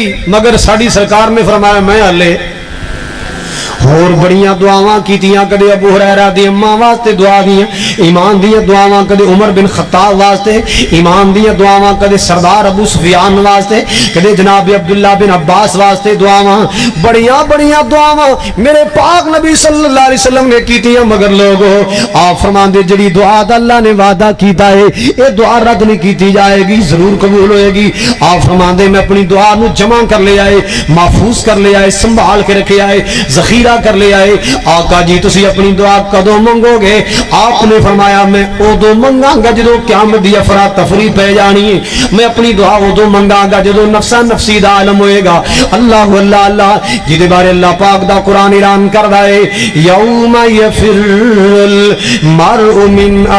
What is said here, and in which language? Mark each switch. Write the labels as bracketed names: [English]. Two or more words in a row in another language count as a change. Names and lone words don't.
[Punjabi] ਮਗਰ ਸਾਡੀ ਸਰਕਾਰ ਨੇ ਫ਼ਰਮਾਇਆ ਮੈਂ ਹਲੇ ਹੋਰ ਬੜੀਆਂ ਦੁਆਵਾਂ ਕੀਤੀਆਂ। ਕਦੇ ਅਬੂ ਹੁਰੈਰਾ ਦੀ ਅੰਮਾ ਵਾਸਤੇ ਦੁਆ ਦੀਆਂ ਈਮਾਨ ਦੀਆਂ ਦੁਆਵਾਂ, ਕਦੇ ਉਮਰ ਬਿਨ ਖ਼ੱਤਾਬ ਵਾਸਤੇ ਈਮਾਨ ਦੀਆਂ ਦੁਆਵਾਂ, ਕਦੇ ਸਰਦਾਰ ਅਬੂ ਸੁਫ਼ਿਆਨ ਵਾਸਤੇ, ਕਦੇ ਜਨਾਬ ਅਬਦੁੱਲਾ ਬਿਨ ਅੱਬਾਸ ਵਾਸਤੇ ਦੁਆਵਾਂ। ਬੜੀਆਂ ਬੜੀਆਂ ਦੁਆਵਾਂ ਮੇਰੇ ਪਾਕ ਨਬੀ [Arabic] صلى الله عليه وسلم [Punjabi] ਨੇ ਕੀਤੀਆਂ। ਮਗਰ ਲੋਗੋ ਆਪ ਫ਼ਰਮਾਂਦੇ ਜਿਹੜੀ ਦੁਆ ਦਾ ਅੱਲਾਹ ਨੇ ਵਾਅਦਾ ਕੀਤਾ ਹੈ ਯੇ ਦੁਆ ਰੱਦ ਨਹੀਂ ਕੀ ਜਾਏਗੀ, ਜ਼ਰੂਰ ਕਬੂਲ ਹੋਏਗੀ। ਆਪ ਫ਼ਰਮਾਂਦੇ ਮੈਂ ਆਪਣੀ ਦੁਆ ਨੂੰ ਜਮ੍ਹਾ ਕਰ ਲੇ ਆਏ, ਮਹਿਫ਼ੂਜ਼ ਕਰ ਲੇ ਆਏ, ਸੰਭਾਲ ਕੇ ਰੱਖੇ ਆਏ, ਜ਼ਖ਼ੀਰਾ کر لیا ہے آقا جی تسی اپنی دعا کدوں منگو گے آپ نے فرمایا میں ادو منگا گا جدو قیامت دی افراتفری پہ جانی ہے میں اپنی دعا ادو منگا گا جدو نفسا نفسی دا عالم ہوئے گا اللہ اللہ اللہ جدے بارے اللہ پاک دا قرآن اعلان کر دائے [Arabic] یوم یفر المرء من